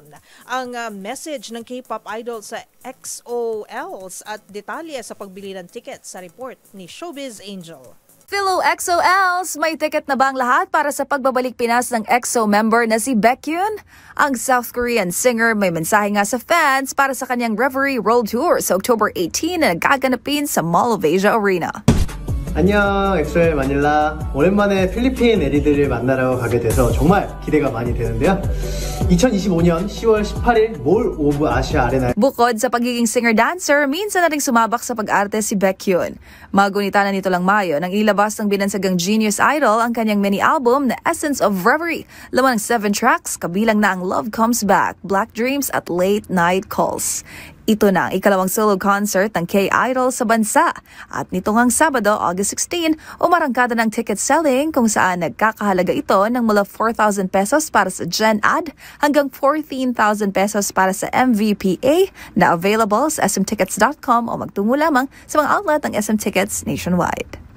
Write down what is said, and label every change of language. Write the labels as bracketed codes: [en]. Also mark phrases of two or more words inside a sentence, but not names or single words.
[tl] Ang message ng [en] K-pop idol [tl] sa EXO-Ls at detalye sa pagbili ng ticket sa report ni Showbiz Angel. Philo EXO-Ls, may ticket na ba ang lahat para sa pagbabalik Pinas ng EXO member na si Baekhyun? Ang [en] South Korean singer [tl] may mensahe nga sa fans para sa kanyang Reverie World Tour sa October 18 na gaganapin sa Mall of Asia Arena. [ko] 안녕, 엑소엘 마닐라. 오랜만에 필리핀 애리들을 만나러 가게 돼서 정말 기대가 많이 되는데요. 2025년 10월 18일 몰 오브 아시아 아레나. [tl] Bukod sa pagiging singer-dancer, minsan na ring sumabak sa pag-arte si Baekhyun. Magunita na nito lang Mayo nang ilabas ng binansagang Genius Idol ang kanyang mini-album na Essence of Reverie. Laman ng 7 tracks, kabilang na ang Love Comes Back, Black Dreams at Late Night Calls. Ito na ang ikalawang [en] solo concert [tl] ng K-Idol sa bansa. At nito ngang Sabado, August 16, umarangkada ng [en] ticket selling [tl] kung saan nagkakahalaga ito ng mula 4,000 pesos para sa Gen Ad hanggang 14,000 pesos para sa MVPA na available sa smtickets.com o magtungo lamang sa mga outlet ng SM Tickets nationwide.